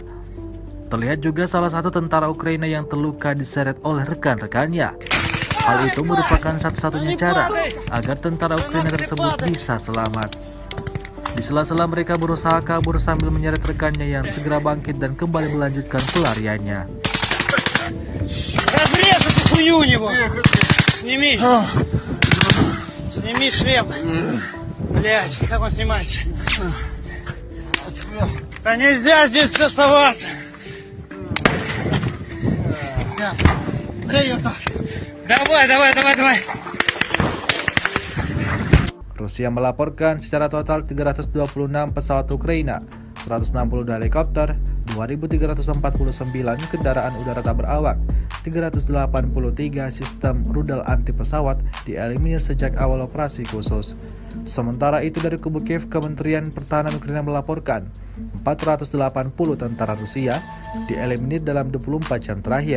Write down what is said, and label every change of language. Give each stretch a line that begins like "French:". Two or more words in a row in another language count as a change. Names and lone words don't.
Indonesian: Terlihat juga salah satu tentara Ukraina yang terluka diseret oleh rekan-rekannya. Hal itu merupakan satu-satunya cara agar tentara Ukraina tersebut bisa selamat. Di sela-sela mereka berusaha kabur sambil menyeret rekannya yang segera bangkit dan kembali melanjutkan pelariannya.
Russian: Сними шлем. Блядь, как он снимается? Да нельзя здесь оставаться. Давай.
Indonesian: Rusia melaporkan secara total 326 pesawat Ukraina, 162 helikopter, 2.349 kendaraan udara tak berawak, 383 sistem rudal anti pesawat dieliminir sejak awal operasi khusus. Sementara itu dari kubu Kiev, Kementerian Pertahanan Ukraina melaporkan 480 tentara Rusia dieliminir dalam 24 jam terakhir.